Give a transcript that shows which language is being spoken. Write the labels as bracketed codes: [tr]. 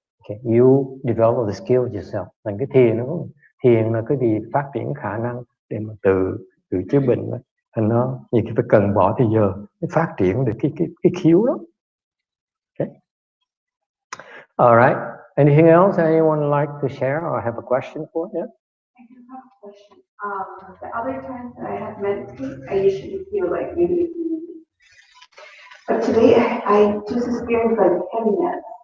[en] Okay, you develop the skills yourself. [vi] Thành cái thiền là cái gì phát triển khả năng để mà từ chữa bệnh. Thành nó nhiều khi phải cần bỏ thời giờ để phát triển được cái khiếu đó. [en] Okay. All right. Anything else anyone like to share or have a question for? Yeah. I do have a question. The other times that I have meditated, I usually feel like really easy. But today I just experienced like heaviness.